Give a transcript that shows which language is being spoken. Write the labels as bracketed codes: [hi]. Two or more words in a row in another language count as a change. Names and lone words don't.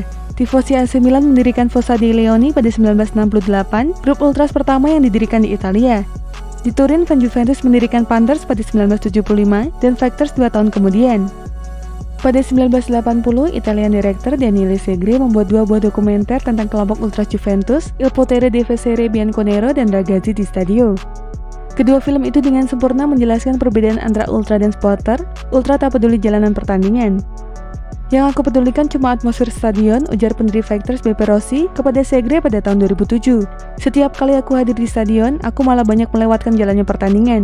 [id] Tifosi AC Milan mendirikan Fossa dei Leoni pada 1968, grup ultras pertama yang didirikan di Italia. Di Turin, fan Juventus mendirikan Panthers pada 1975 dan Factors 2 tahun kemudian. Pada 1980, [en] Italian director [id] Daniele Segre membuat dua buah dokumenter tentang kelompok ultras Juventus, Il Potere dei Fesserie Bianconero dan Ragazzi di Stadio. Kedua film itu dengan sempurna menjelaskan perbedaan antara ultra dan supporter. Ultra tak peduli jalanan pertandingan. Yang aku pedulikan cuma atmosfer stadion, ujar pendiri Factors BP Rossi kepada Segre pada tahun 2007. Setiap kali aku hadir di stadion, aku malah banyak melewatkan jalannya pertandingan.